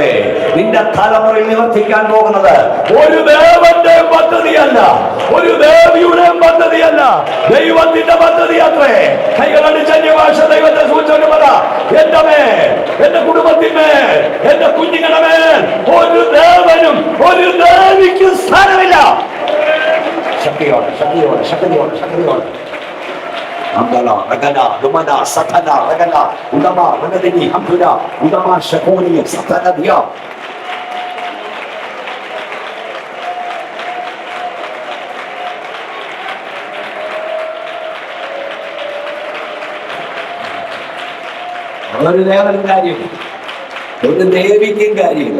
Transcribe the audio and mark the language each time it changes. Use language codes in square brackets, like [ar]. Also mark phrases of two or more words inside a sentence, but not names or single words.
[ml] നിന്റെ തലമുറയിൽ നിവർത്തിക്കാൻ പോകുന്നത് ഒരു ദേവന്റെ പദ്ധതിയല്ല, ഒരു ദേവിയുടെ പദ്ധതിയല്ല, ദൈവത്തിന്റെ പദ്ധതിയത്രേ. കൈകളടിച്ച് അന്യഭാഷ ദൈവത്തെ സൂചിച്ചു പറ, എന്റെ മേൽ, എന്റെ കുടുംബത്തിന്മേൽ, എന്റെ കുഞ്ഞുങ്ങളുടെ മേൽ ഒരു ദേവനും ഒരു ദേവിക്കും സ്ഥാനമില്ല. ശക്തിയോടെ ശക്തിയോടെ ശക്തിയോടെ ശക്തിയോടെ Angala, Ragana, Lumana, Satana, Ragana, Udama, Ragadini, Hamduna, Udama, Shakoni, Satana, Dia. ഒരു ദേവനും കാര്യമില്ല, ഒരു ദേവിക്കും കാര്യമില്ല.